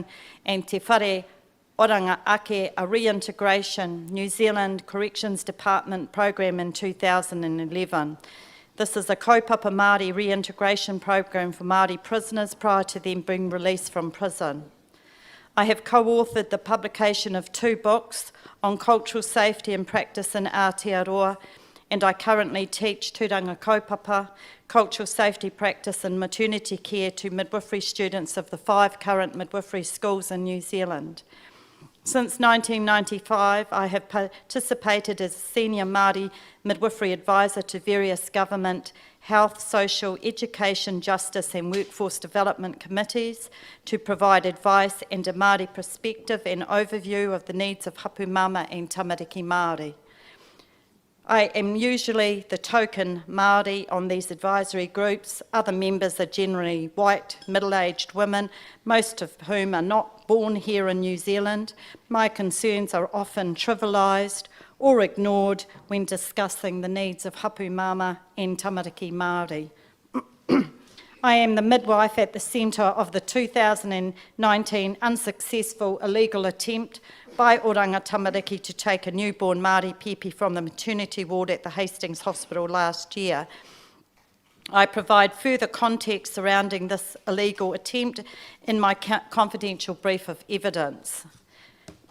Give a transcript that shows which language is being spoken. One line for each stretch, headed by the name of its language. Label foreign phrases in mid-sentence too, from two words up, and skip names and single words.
English: And Te Whare Oranga Ake, a Reintegration New Zealand Corrections Department program in 2011. This is a
Māori: kaupapa Māori
English: reintegration program for Māori prisoners prior to them being released from prison. I have co-authored the publication of 2 books on cultural safety and practice in Aotearoa, and I currently teach
Māori: tūranga kaupapa,
English: cultural safety practice and maternity care to midwifery students of the 5 current midwifery schools in New Zealand. Since 1995, I have participated as a senior Māori midwifery advisor to various government, health, social, education, justice and workforce development committees to provide advice and a Māori perspective and overview of the needs of
Māori: hapu mama
English: and
Māori: tamariki Māori.
English: I am usually the token Māori on these advisory groups. Other members are generally white, middle-aged women, most of whom are not born here in New Zealand. My concerns are often trivialised or ignored when discussing the needs of
Māori: hapu mama
English: and
Māori: tamariki Māori.
English: I am the midwife at the centre of the 2019 unsuccessful illegal attempt by Oranga Tamariki to take a newborn Māori Pepe from the maternity ward at the Hastings Hospital last year. I provide further context surrounding this illegal attempt in my confidential brief of evidence.